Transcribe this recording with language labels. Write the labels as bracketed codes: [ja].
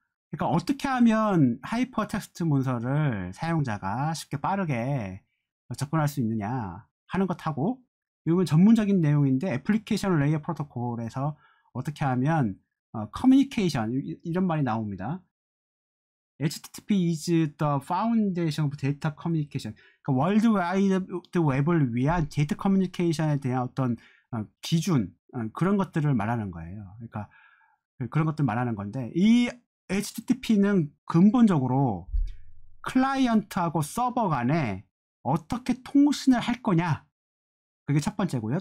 [ko] 그러니까 어떻게 하면 하이퍼 텍스트 문서를 사용자가 쉽게 빠르게 접근할 수 있느냐 하는 것하고, 이건 전문적인 내용인데 애플리케이션 레이어 프로토콜에서 어떻게 하면 커뮤니케이션, 이런 말이 나옵니다. [en] HTTP is the foundation of data communication. [ko] 그러니까 월드와이드 웹을 위한 데이터 커뮤니케이션에 대한 어떤 기준, 그런 것들을 말하는 거예요. 그러니까 그런 것들 말하는 건데, 이 HTTP는 근본적으로 클라이언트하고 서버 간에 어떻게 통신을 할 거냐, 그게 첫 번째고요.